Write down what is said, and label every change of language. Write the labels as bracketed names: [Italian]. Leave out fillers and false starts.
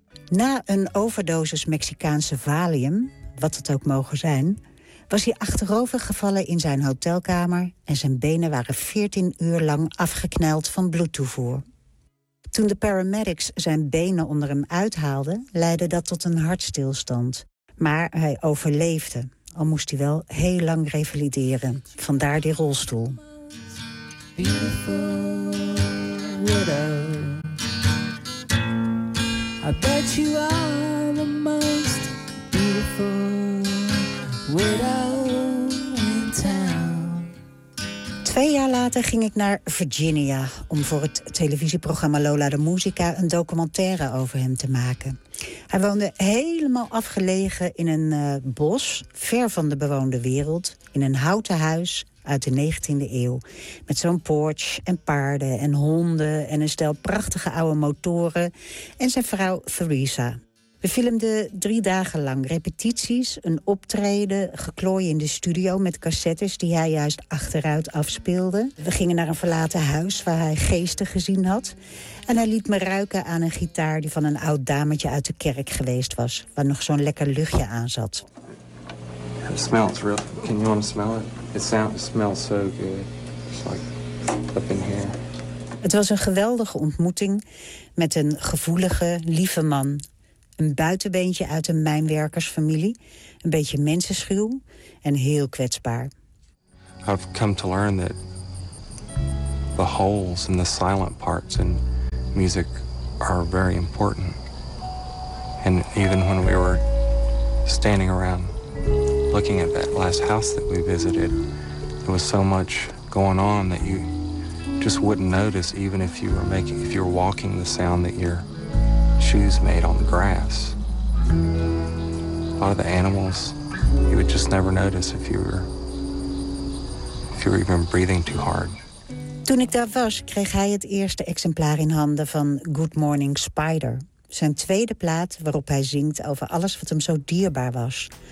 [Dutch] Na een overdosis Mexicaanse Valium, wat het ook mogen zijn, was hij achterovergevallen in zijn hotelkamer en zijn benen waren 14 uur lang afgekneld van bloedtoevoer. Toen de paramedics zijn benen onder hem uithaalden, leidde dat tot een hartstilstand. Maar hij overleefde. Al moest hij wel heel lang revalideren. Vandaar die rolstoel. [English] Beautiful widow, I bet you are the most beautiful widow in town. [Dutch] 2 jaar later ging ik naar Virginia om voor het televisieprogramma Lola de Musica een documentaire over hem te maken. Hij woonde helemaal afgelegen in een bos, ver van de bewoonde wereld, in een houten huis uit de 19e eeuw. Met zo'n porch en paarden en honden en een stel prachtige oude motoren en zijn vrouw Theresa. We filmden 3 dagen lang repetities, een optreden, geklooi in de studio met cassettes die hij juist achteruit afspeelde. We gingen naar een verlaten huis waar hij geesten gezien had. En hij liet me ruiken aan een gitaar die van een oud dametje uit de kerk geweest was, waar nog zo'n lekker luchtje aan zat. [English] The smell is real. Can you want to smell it? It smells so good. It's like up in here. [Dutch] Het was een geweldige ontmoeting met een gevoelige, lieve man. Een buitenbeentje uit een mijnwerkersfamilie, een beetje mensenschuw en heel kwetsbaar. [English] I've come to learn that the holes and the silent parts in music are very important. And even when we were standing around looking at that last house that we visited, there was so much going on that you just wouldn't notice even if you were walking the sound that you're shoes made on the grass. A lot of the animals, you would just never notice if you were even breathing too hard. [Dutch] Toen ik daar was, kreeg hij het eerste exemplaar in handen van Good Morning Spider. Zijn 2e plaat waarop hij zingt over alles wat hem zo dierbaar was.